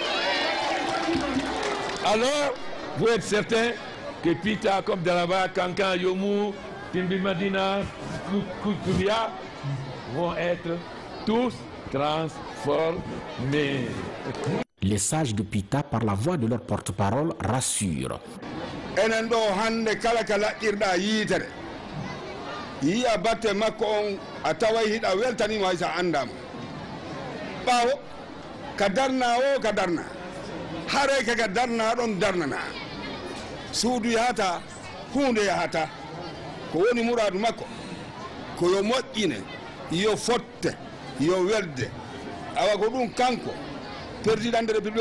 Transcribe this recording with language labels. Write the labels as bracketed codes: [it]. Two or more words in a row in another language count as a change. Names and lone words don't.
[fr] Alors, vous êtes certain que Pita, comme Dalaba, Kankan, Yomu, Timbi Madina, Koutouria, vont être tous transformés. Les sages de Pita, par la voix de leur porte-parole, rassurent. [ff] Enen ɗo hande kala ka laƴƴirɗa yiitere yiya batte makko on a taway hiɗa weltanima hay sa andama ɓaawo ka darna o ka darna haray kaka darna ɗon darnana suudu yahata hunde yahata ko woni muradu makko ko yo moƴƴine yo fotte yo welde awa ko ɗum kanko [fr] président de république